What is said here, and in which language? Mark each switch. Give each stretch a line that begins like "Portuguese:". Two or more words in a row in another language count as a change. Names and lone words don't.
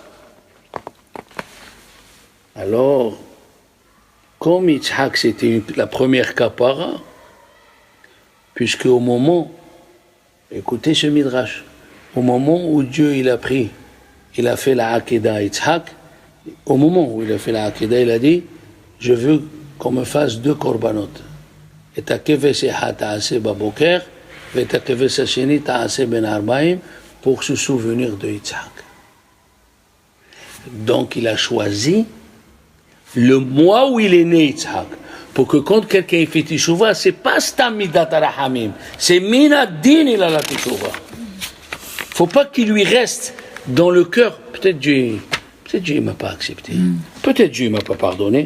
French: Alors, comme Yitzhak, c'était la première kapara, puisque au moment, écoutez ce midrash, au moment où Dieu, il a fait la Hakeda à Yitzhak, au moment où il a fait la Hakeda, il a dit, je veux qu'on me fasse 2 korbanot.
Hebrew: את הכבש אחד תעשה בבקר את הכבש השני תעשה בין הערבים,
French: pour se souvenir de Yitzhak. Donc il a choisi le mois où il est né, Yitzhak, pour que quand quelqu'un fait Teshuvah, c'est pas
Hebrew: סתם מדת הרחמים,
French: c'est Minaddin il a la Teshuvah. Faut pas qu'il lui reste dans le cœur, peut-être Dieu ne m'a pas accepté, peut-être Dieu ne m'a pas pardonné.